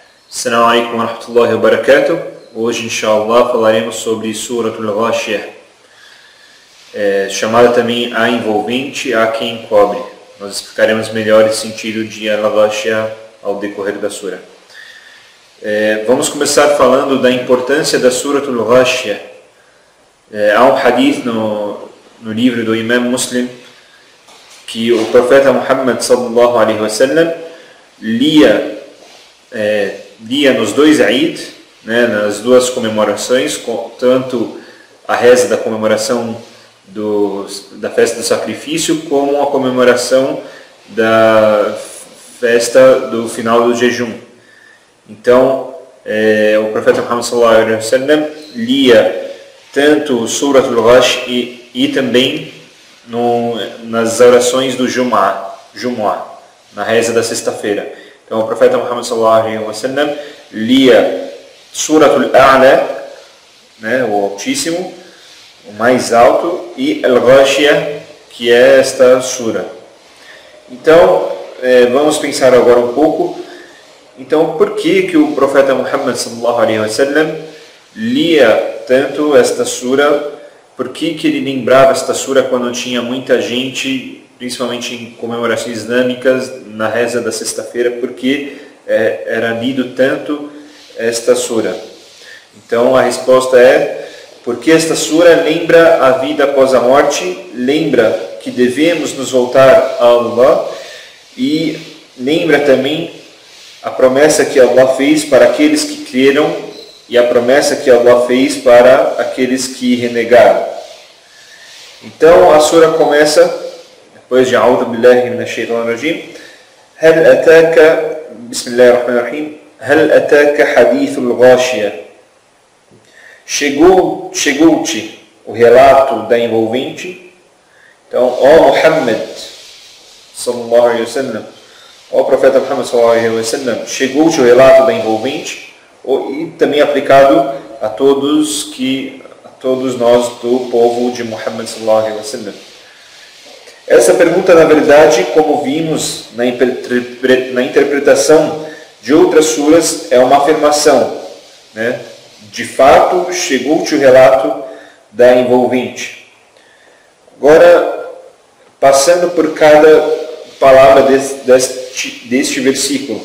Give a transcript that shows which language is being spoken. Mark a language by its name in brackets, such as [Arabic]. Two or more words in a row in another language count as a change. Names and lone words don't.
[Arabic] السلام عليكم ورحمة الله وبركاته. [Portuguese] Hoje, inshallah, falaremos sobre Suratul Ghashiyah, chamada também a envolvente, a quem encobre. Nós explicaremos melhor o sentido de Al-Ghashiyah ao decorrer da sura. Vamos começar falando da importância da Suratul Ghashiyah. Há um hadith no livro do Imam Muslim que o profeta Muhammad [Arabic] صلى الله عليه وسلم [Portuguese] lia nos dois Eid, nas duas comemorações, tanto a reza da comemoração da festa do sacrifício, como a comemoração da festa do final do jejum. Então, o profeta Muhammad [Arabic] صلى الله عليه وسلم [Portuguese] lia tanto Suratul Ghashiyah e também nas orações do Jumu'ah, na reza da sexta-feira. Então o profeta Muhammad [Arabic] صلى الله عليه وسلم [Portuguese] lia Suratul A'la, o Altíssimo, o mais alto, e Al-Ghashiyah, que é esta sura. Então, vamos pensar agora um pouco. Então, por que o profeta Muhammad [Arabic] صلى الله عليه وسلم [Portuguese] lia tanto esta sura? Por que ele lembrava esta sura quando tinha muita gente, principalmente em comemorações islâmicas, na reza da sexta-feira? Porque era lido tanto esta sura? Então a resposta é porque esta sura lembra a vida após a morte, lembra que devemos nos voltar a Allah e lembra também a promessa que Allah fez para aqueles que creram e a promessa que Allah fez para aqueles que renegaram. Então a sura começa, depois de [Arabic] أعوذ بالله من الشيطان الرجيم هل أتاك بسم الله الرحمن الرحيم هل أتاك حديث الغاشية. [Portuguese] Chegou-te o relato da envolvente. Então, ó Muhammad [Arabic] صلى الله عليه وسلم, [Portuguese] ó profeta Muhammad [Arabic] صلى الله عليه وسلم, [Portuguese] chegou-te o relato da envolvente, e também aplicado a todos nós do povo de Muhammad [Arabic] صلى الله عليه وسلم. [Portuguese] Essa pergunta, na verdade, como vimos na interpretação de outras suras, é uma afirmação, De fato, chegou-te o relato da envolvente. Agora, passando por cada palavra deste versículo.